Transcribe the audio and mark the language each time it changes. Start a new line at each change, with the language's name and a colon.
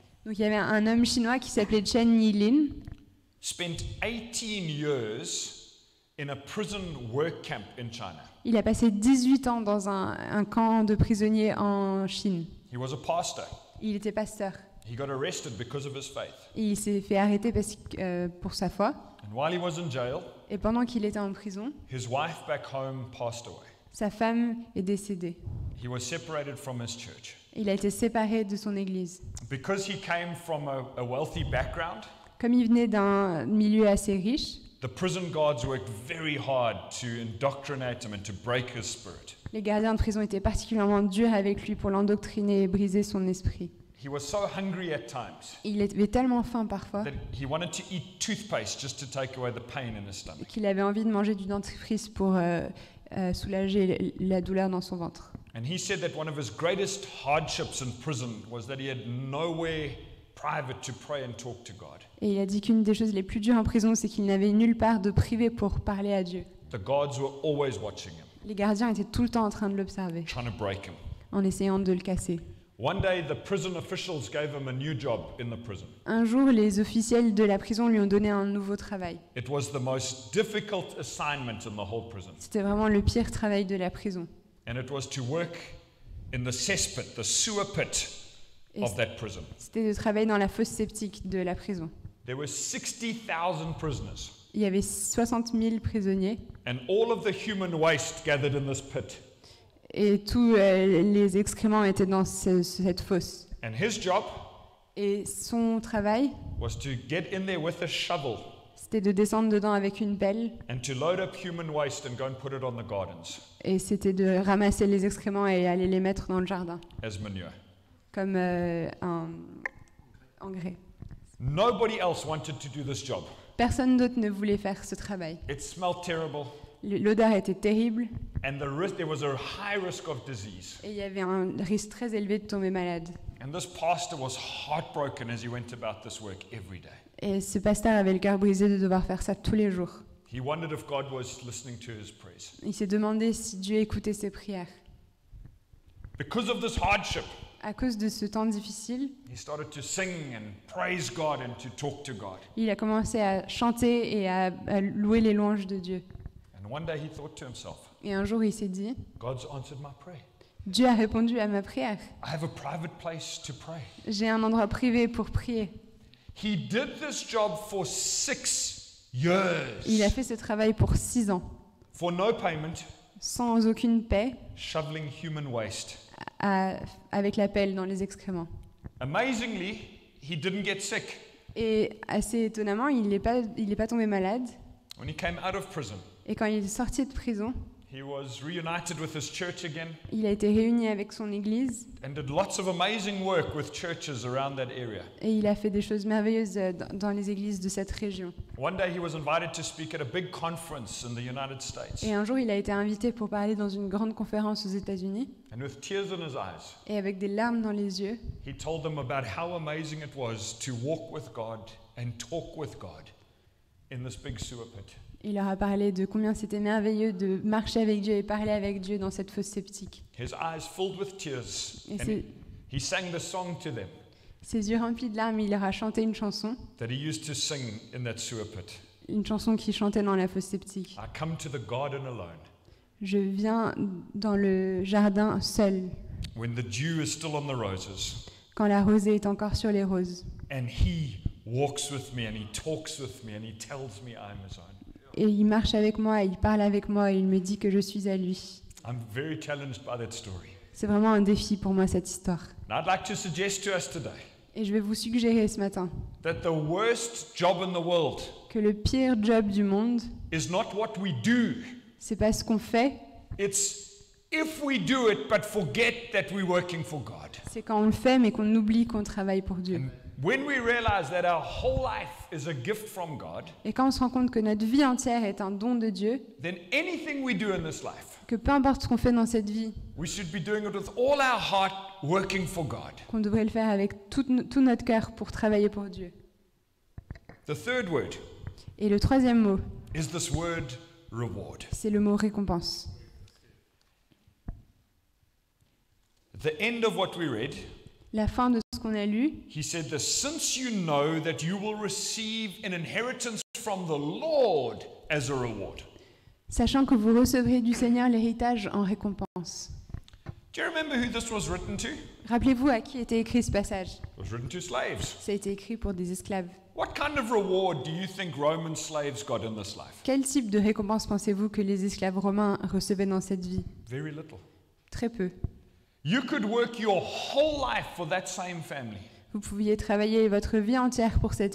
French: Donc il y avait un homme chinois qui s'appelait Chen Yilin.
English: spent 18 years in a prison work camp in China.
French: Il a passé 18 ans dans un camp de prisonniers en Chine.
English: He was a pastor.
French: Il était pasteur.
English: He got arrested because of his faith.
French: Et il s'est fait arrêter pour sa foi.
English: And while he was in jail,
French: Et pendant qu'il était en prison,
English: his wife back home passed away.
French: sa femme est décédée.
English: He was separated from his church.
French: Il a été séparé de son église.
English: Because he came from a wealthy background,
French: Comme il venait d'un milieu assez riche,
English: the prison guards worked very hard to indoctrinate him and to break his spirit.
French: les gardiens de prison étaient particulièrement durs avec lui pour l'endoctriner et briser son esprit.
English: He was so hungry at times
French: Il avait tellement faim parfois
English: that he wanted to eat toothpaste just to take away the pain in his stomach.
French: qu'il avait envie de manger du dentifrice pour soulager la douleur dans son ventre.
English: And he said that one of his greatest hardships in prison was that he had nowhere private to pray and talk to God.
French: Et il a dit qu'une des choses les plus dures en prison, c'est qu'il n'avait nulle part de privé pour parler à Dieu.
English: The guards were always watching him,
French: Les gardiens étaient tout le temps en train de l'observer,
English: trying to break him.
French: en essayant de le casser.
English: One day, the prison officials gave him a new job in the prison.
French: Un jour, les officiels de la prison lui ont donné un nouveau travail.
English: It was the most difficult assignment in the whole prison.
French: C'était vraiment le pire travail de la prison.
English: And it was to work in the cesspit, the sewer pit
French: Et
English: of that prison.
French: c'était de travailler dans la fosse septique de la prison.
English: There were 60,000 prisoners,
French: Il y avait 60 000 prisonniers
English: and all of the human waste gathered in this pit.
French: et tous les excréments étaient dans cette fosse.
English: And his job
French: Et son travail,
English: was to get in there with a shovel
French: c'était de descendre dedans avec une pelle
English: and to load up human waste and go and put it on the gardens
French: et c'était de ramasser les excréments et aller les mettre dans le jardin
English: as manure.
French: comme un engrais.
English: Nobody else wanted to do this job.
French: Personne d'autre ne voulait faire ce travail.
English: It smelled terrible,
French: L'odeur était terrible
English: and there was a high risk of disease.
French: et il y avait un risque très élevé de tomber malade.
English: And this pastor was heartbroken as he went about this work every day.
French: Et ce pasteur avait le cœur brisé de devoir faire ça tous les jours.
English: He wondered if God was listening to his prayers.
French: Il s'est demandé si Dieu écoutait ses prières.
English: Because of this hardship,
French: À cause de ce temps difficile,
English: he started to sing and praise God and to talk to God.
French: il a commencé à chanter et à louer les louanges de Dieu.
English: And one day he thought to himself,
French: Et un jour, il s'est dit,
English: God's answered my prayer.
French: Dieu a répondu à ma prière.
English: I have a private place to pray.
French: J'ai un endroit privé pour prier.
English: He did this job for 6 years
French: Il a fait ce travail pour 6 ans,
English: for no payment,
French: sans aucune paix,
English: shoveling human waste.
French: avec la pelle dans les excréments.
English: Amazingly, he didn't get sick.
French: Et assez étonnamment, il n'est pas tombé malade.
English: When he came out of prison,
French: Et quand il est sorti de prison,
English: he was reunited with his church again
French: il a été réuni avec son église
English: and did lots of amazing work with churches around that area.
French: et il a fait des choses merveilleuses dans les églises de cette région.
English: One day he was invited to speak at a big conference in the United States.
French: Et un jour, il a été invité pour parler dans une grande conférence aux États-Unis
English: And with tears in his eyes,
French: et avec des larmes dans les yeux,
English: he told them about how amazing it was to walk with God and talk with God in this big sewer pit.
French: il leur a parlé de combien c'était merveilleux de marcher avec Dieu et parler avec Dieu dans cette fosse septique.
English: His eyes filled with tears,
French: Et
English: and he sang the song to them
French: ses yeux remplis de larmes, il leur a chanté une chanson
English: that he used to sing in that sewer pit.
French: qu'il chantait dans la fosse septique.
English: I come to the garden alone,
French: Je viens dans le jardin seul,
English: when the dew is still on the roses,
French: quand la rosée est encore sur les roses.
English: and he walks with me and he talks with me and he tells me I'm his own.
French: Et il marche avec moi, il parle avec moi et il me dit que je suis à lui.
English: I'm very challenged by that story.
French: C'est vraiment un défi pour moi, cette histoire.
English: And I'd like to suggest to us today
French: Et je vais vous suggérer ce matin
English: that the worst job in the world
French: que le pire job du monde,
English: is not what we do.
French: c'est pas ce qu'on fait,
English: It's if we do it but forget that we're working for God.
French: c'est quand on le fait mais qu'on oublie qu'on travaille pour Dieu.
English: And when we realize that our whole life is a gift from God,
French: Et quand on se rend compte que notre vie entière est un don de Dieu,
English: then anything we do in this life,
French: que peu importe ce qu'on fait dans cette vie,
English: we should be doing it with all our heart, working for God.
French: qu'on devrait le faire avec tout notre cœur pour travailler pour Dieu.
English: The third word
French: Et le troisième mot,
English: is this word reward.
French: c'est le mot récompense.
English: At the end of what we read,
French: La fin de ce qu'on a lu,
English: he said this, since you know that you will receive an inheritance from the Lord as a reward.
French: sachant que vous recevrez du Seigneur l'héritage en récompense.
English: Do you remember who this was written to?
French: Rappelez-vous à qui était écrit ce passage.
English: It was written to slaves.
French: Ça a été écrit pour des esclaves.
English: What kind of reward do you think Roman slaves got in this life?
French: Quel type de récompense pensez-vous que les esclaves romains recevaient dans cette vie?
English: Very little.
French: Très peu.
English: You could work your whole life for that same family.
French: Vous pouviez travailler votre vie entière pour cette